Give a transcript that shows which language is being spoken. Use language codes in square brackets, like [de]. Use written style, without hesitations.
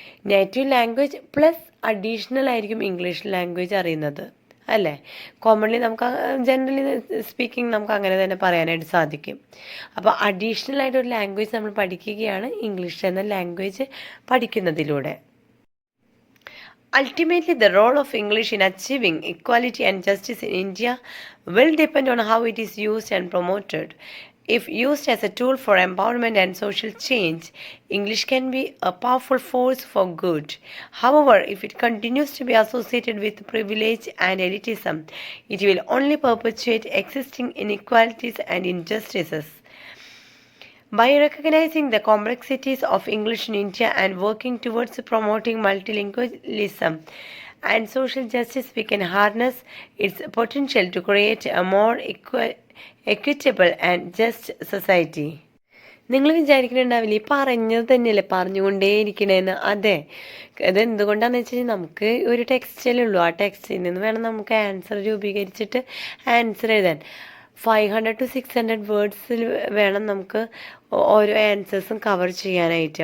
[ml] Native language plus additional ആയിരിക്കും English language അറിയുന്നത്, അല്ലേ? കോമൺലി നമുക്ക് ജനറലി സ്പീക്കിംഗ് നമുക്ക് അങ്ങനെ തന്നെ പറയാനായിട്ട് സാധിക്കും. അപ്പോൾ അഡീഷണൽ ആയിട്ടൊരു ലാംഗ്വേജ് നമ്മൾ പഠിക്കുകയാണ് ഇംഗ്ലീഷ് എന്ന ലാംഗ്വേജ് പഠിക്കുന്നതിലൂടെ. [en] Ultimately, the role of English in achieving equality and justice in India will depend on how it is used and promoted. If used as a tool for empowerment and social change, English can be a powerful force for good. However, if it continues to be associated with privilege and elitism, it will only perpetuate existing inequalities and injustices. By recognizing the complexities of English in India and working towards promoting multilingualism and social justice, we can harness its potential to create a more equitable and just society. [ml] നിങ്ങൾ വിചാരിക്കുന്നുണ്ടാവില്ല ഈ പറഞ്ഞത് തന്നെയല്ലേ പറഞ്ഞുകൊണ്ടേയിരിക്കണേന്ന്. അതെ, അതെന്തുകൊണ്ടാണെന്ന് വെച്ച് കഴിഞ്ഞാൽ നമുക്ക് ഒരു ടെക്സ്റ്റല്ലേ ആ ടെക്സ്റ്റിൽ നിന്ന് വേണം നമുക്ക് ആൻസർ രൂപീകരിച്ചിട്ട് ആൻസർ എഴുതാൻ. 500 to 600 വേർഡ്സിൽ വേണം നമുക്ക് ഓരോ ആൻസേഴ്സും കവർ ചെയ്യാനായിട്ട്.